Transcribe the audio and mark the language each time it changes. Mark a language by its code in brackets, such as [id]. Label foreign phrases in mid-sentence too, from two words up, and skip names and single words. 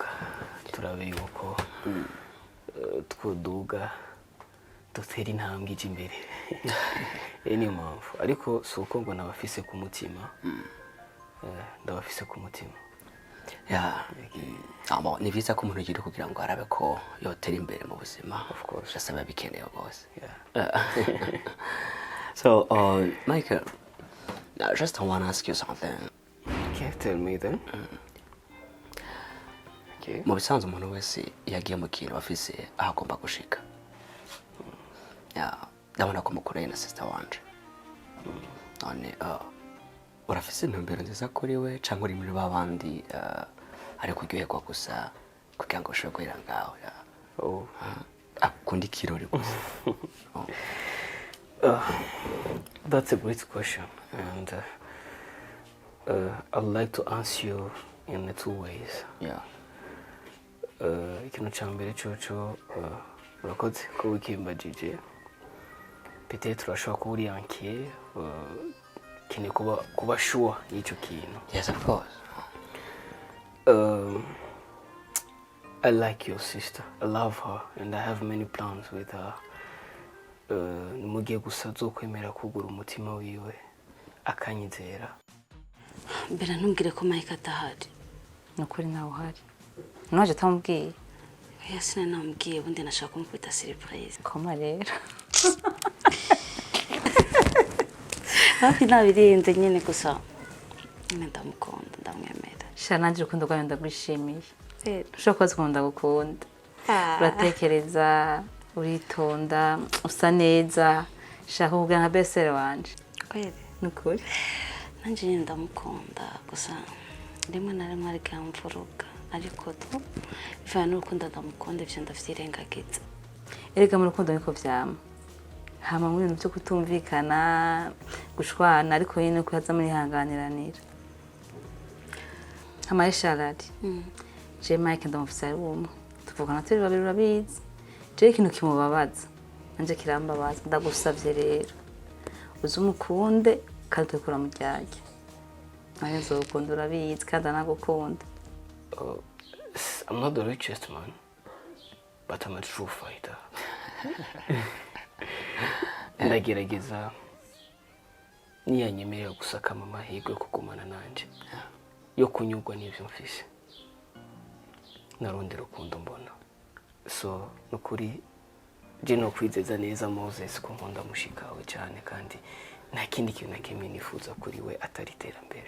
[rn] Turabe yuko twoduga dutera intambwe ije imbere. Niyo mpamvu. Ariko suko ngo nabafise ku mutima. Ndabafise ku mutima. Ya, ni vyiza ko umuntu yiri kugira ngo arabe ko yotera imbere mu buzima. [en] Of course. [rn] Jasaba bikeneye bose. [en] Yeah. So, Michael, I just want to ask you something. Okay, tell me then. Okay. [rn] Mu bisanzwe umuntu wese yagiye mu kintu afise aho agomba gushika. Ya, ndabona ko mukoreye na sister wanje. None, urafise intumbero nziza kuri we cyangwa uri muri babandi ari kuryoherwa gusa kugira ngo ushobore guhera ngaho. Akunda ikirori gusa. [en] That's a great question, and I'd like to answer you in two ways. Yeah. [rn] Ikintu cyambere cyo urakoze ko wikimbajije. Peut-être urashobora kuba uri inquiet, kini kuba sure y'icyo kintu. [en] Yes, of course. I like your sister. I love her, and I have many plans with her. [rn] Mugiye gusa zokwemera kugura umutima wiwe akanyizera. Mbere ntumbwire ko Mike atahari. Nukuri nawe uhari. Noje tamubwiye. Oya sinamubwiye ubundi nashaka kumukubita surprise. Koma rero. hafi nabirenze nyene gusa nyine ndamukunda ndamwemera sha nanje urukundo rwawe ndagwishimiye rero ushobora kuba ndagukunda uratekereza uritonda usa neza shaka kugira nka besere wanje kweli nukuri nanje nyine ndamukunda gusa rimwe na rimwe ariko yamvuruga ariko tu bivana n'urukundo ndamukunda ivyo ndavyirengagiza erega mu rukundo niko vyama hama mu bintu byo kutumvikana gushwana ariko nyine ko yaza muri hanganiranira hama yesharari je Mike ndamufise ari umwe tuvugana turi babiri urabizi je ikintu kimubabaza nanje kirambabaza ndagusavye rero uzi umukunde kandi tukura mu ryarya nawe nzokunda urabizi kandi anagukunda [en] I'm not the richest man, but I'm a true fighter. [rn] Ndagerageza niyanyemerera gusaka amahirwe yo kugumana nanje yo kunyurwa n'ivyo mfise narundi rukundo mbona so nukuri je no kwizeza neza Moses ko nkunda mushikawe cyane kandi nta kindi kintu na kimwe nifuza kuri we atari iterambere.